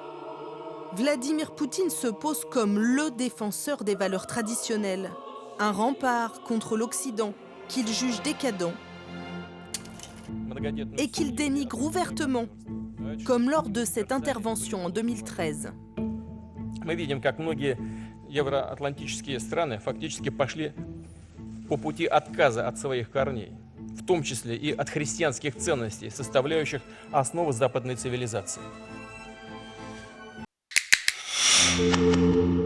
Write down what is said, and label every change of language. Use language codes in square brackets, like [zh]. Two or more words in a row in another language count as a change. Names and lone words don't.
[fr] Vladimir Poutine se pose comme le défenseur des valeurs traditionnelles, un rempart contre l'Occident qu'il juge décadent et qu'il dénigre ouvertement, comme lors de cette intervention en 2013. [ru] Мы видим, как многие евроатлантические страны фактически пошли по пути отказа от своих корней, в том числе и от христианских ценностей, составляющих основу западной цивилизации.